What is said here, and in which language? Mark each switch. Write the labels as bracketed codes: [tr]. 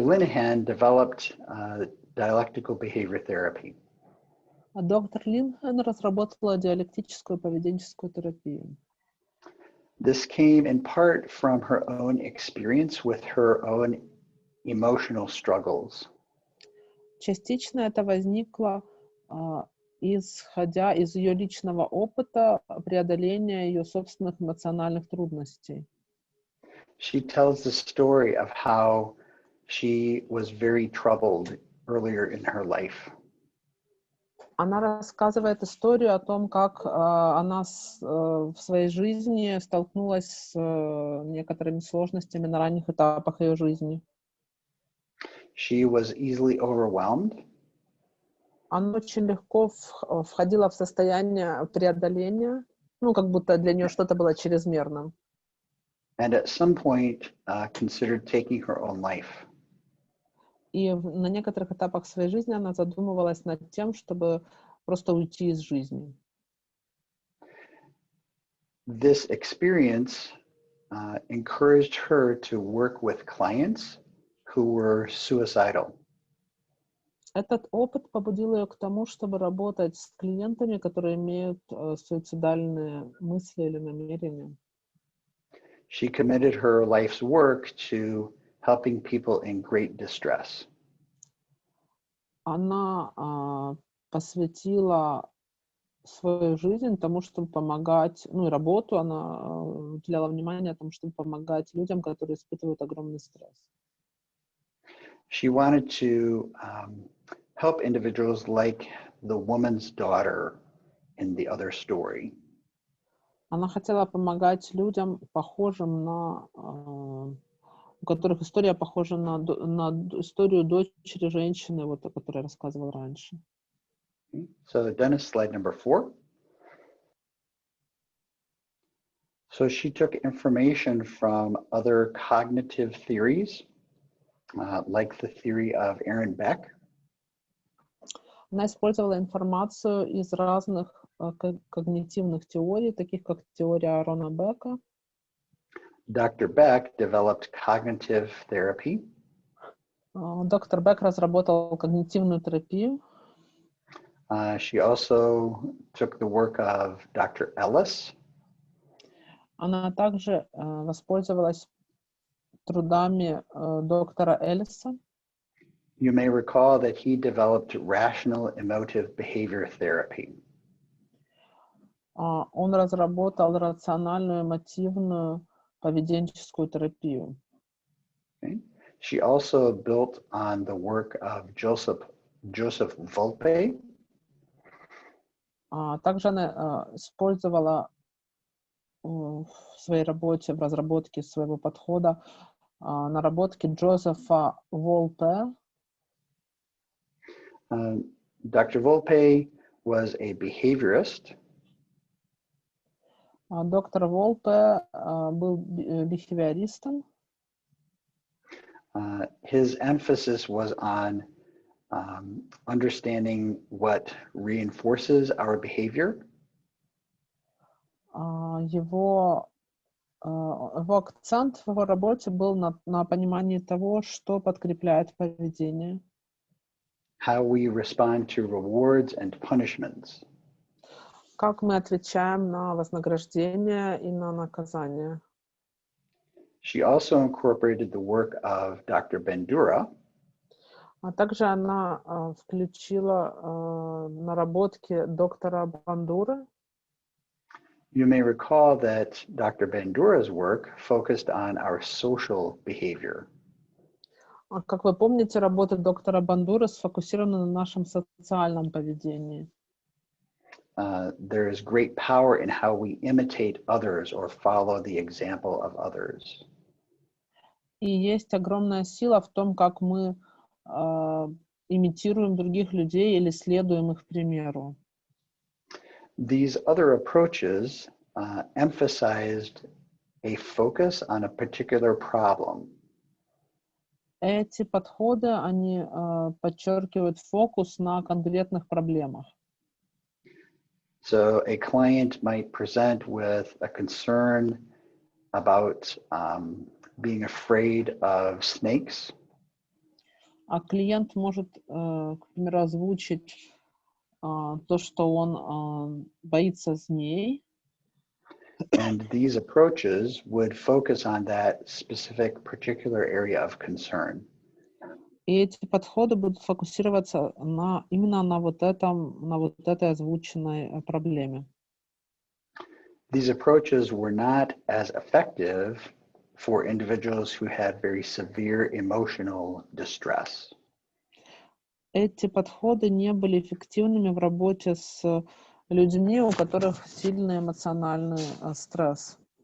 [en] Linehan developed dialectical behavior therapy. [ru] Доктор Линхан разработала диалектическую поведенческую терапию. [en] This came in part from her own experience with her own emotional struggles. [ru] Частично это возникло, исходя из ее личного опыта преодоления ее собственных эмоциональных трудностей. [en] She tells the story of how she was very troubled earlier in her life. [ru] Она рассказывает историю о том, как она в своей жизни столкнулась с некоторыми сложностями на ранних этапах ее жизни. [en] She was easily overwhelmed. [ru] Она очень легко входила в состояние преодоления, как будто для нее что-то было чрезмерным. [en] And at some point considered taking her own life. [ru] И на некоторых этапах своей жизни она задумывалась над тем, чтобы просто уйти из жизни. [en] This experience encouraged her to work with clients who were suicidal. [ru] Этот опыт побудил ее к тому, чтобы работать с клиентами, которые имеют суицидальные мысли или намерения. [en] She committed her life's work to helping people in great distress. [ru] Она посвятила свою жизнь тому, чтобы помогать, и работу она уделяла внимание тому, чтобы помогать людям, которые испытывают огромный стресс. [en] She wanted to help individuals like the woman's daughter in the other story. [ru] Она хотела помогать людям, похожим на, у которых история похожа на историю дочери женщины, о которой я рассказывала раньше. [en] So Dennis, slide number 4. So she took information from other cognitive theories, like the theory of Aaron Beck. [ru] Она использовала информацию из разных когнитивных теорий, таких как теория Аарона Бека. [en] Dr. Beck developed cognitive therapy. [ru] Доктор Бек разработал когнитивную терапию. [en] She also took the work of Dr. Ellis. [ru] Она также воспользовалась трудами доктора Эллиса. [en] You may recall that he developed rational emotive behavior therapy. [ru] Он разработал рациональную эмотивную поведенческую терапию. [en] Okay. She also built on the work of Joseph Volpe. [ru] Также она использовала в своей работе, в разработке своего подхода, наработки Джозефа Волпе. [en] Dr. Volpe was a behaviorist. [ru] Доктор Волпе был бихевиористом. [en] His emphasis was on understanding what reinforces our behavior. [ru] Его акцент в его работе был на понимании того, что подкрепляет поведение. [en] How we respond to rewards and punishments. [ru] Как мы отвечаем на вознаграждение и на наказание. [en] She also incorporated the work of Dr. Bandura. [ru] Также она включила наработки доктора Бандуры. [en] You may recall that Dr. Bandura's work focused on our social behavior. [ru] Как вы помните, работа доктора Бандуры сфокусирована на нашем социальном поведении. [en] There is great power in how we imitate others or follow the example of others. [ru] И есть огромная сила в том, как мы имитируем других людей или следуем их примеру. [en] These other approaches emphasized a focus on a particular problem. [ru] Эти подходы, они подчеркивают фокус на конкретных проблемах. [en] So a client might present with a concern about being afraid of snakes. [ru] А клиент может, к примеру, озвучить то, что он боится змей. [en] And these approaches would focus on that specific particular area of concern. [ru] И эти подходы будут фокусироваться именно на вот этой озвученной проблеме. [en] These approaches were not as effective for individuals who had very severe emotional distress. [ru] Эти подходы не были эффективными в работе с людьми, у которых сильный эмоциональный стресс.